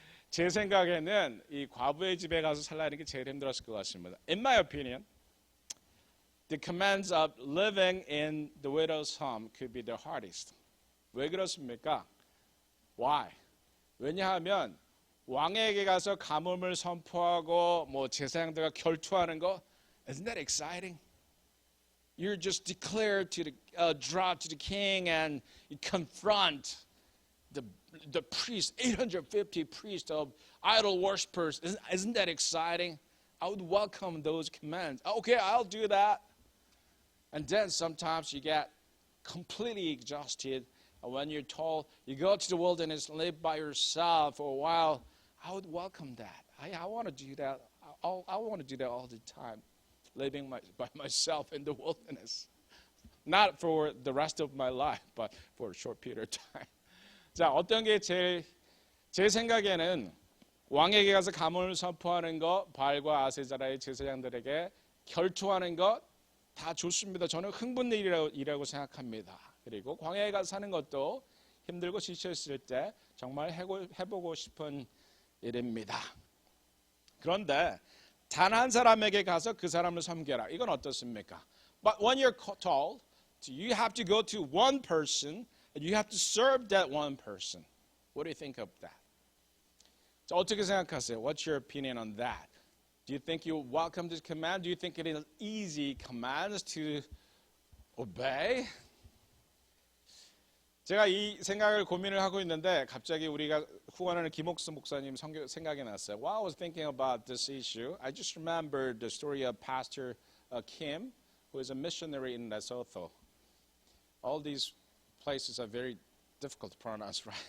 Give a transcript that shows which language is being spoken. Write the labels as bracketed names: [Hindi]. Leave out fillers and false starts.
[Korean] 제 생각에는 이 과부의 집에 가서 살라는 게 제일 힘들었을 것 같습니다. [English] In my opinion, the commands of living in the widow's home could be the hardest. [Korean] 왜 그렇습니까? [English] Why? [Korean] 왜냐하면 왕에게 가서 가뭄을 선포하고 뭐 제사장들과 결투하는 거, [English] isn't that exciting? You're just declared to the drop to the king and you confront the priest, 850 priests of idol worshippers. Isn't that exciting? I would welcome those commands. Okay, I'll do that. And then sometimes you get completely exhausted. And when you're told you go to the wilderness and live by yourself for a while, I would welcome that. I want to do that. I want to do that all the time, living by myself in the wilderness. Not for the rest of my life, but for a short period of time. [Korean] 자, 어떤 게 제 생각에는 왕에게 가서 가문을 선포하는 것, 바알과 아세자라의 제사장들에게 결투하는 것 다 좋습니다. 저는 흥분 일이라고 생각합니다. 그리고 광야에 가서 사는 것도 힘들고 지쳐있을 때 정말 해보고 싶은 일입니다. 그런데 단 한 사람에게 가서 그 사람을 섬겨라. 이건 어떻습니까? [English] But when you're told, you have to go to one person and you have to serve that one person. What do you think of that? [Korean] 자, 어떻게 생각하세요? [English] What's your opinion on that? Do you think you welcome this command? Do you think it is easy commands to obey? [Korean] 제가 이 생각을 고민을 하고 있는데 갑자기 우리가 후원하는 김옥수 목사님 생각이 났어요. [English] While I was thinking about this issue, I just remembered the story of Pastor Kim, who is a missionary in Lesotho. All these places are very difficult to pronounce, right?